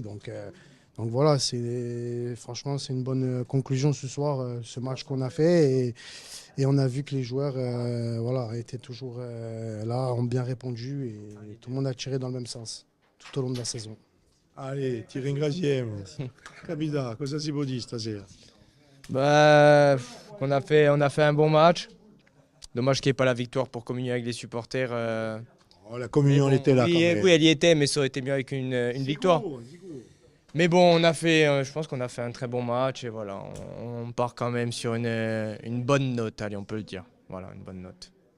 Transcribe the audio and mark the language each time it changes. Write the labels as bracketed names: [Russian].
[French] Donc voilà, franchement, c'est une bonne conclusion ce soir, ce match qu'on a fait. Et on a vu que les joueurs voilà, étaient toujours là, ont bien répondu et tout le monde a tiré dans le même sens tout au long de la saison. [Italian] Allez, ti ringraziamo. Capita, cosa si può dire stasera? [French] Bah, on a fait un bon match. Dommage qu'il n'y ait pas la victoire pour communier avec les supporters. Oh, la communion, Mais elle était là oui, quand même. oui, elle y était, mais ça aurait été mieux avec une victoire. Mais bon, je pense qu'on a fait un très bon match et voilà, on part quand même sur une bonne note, allez, on peut le dire. Voilà, une bonne note.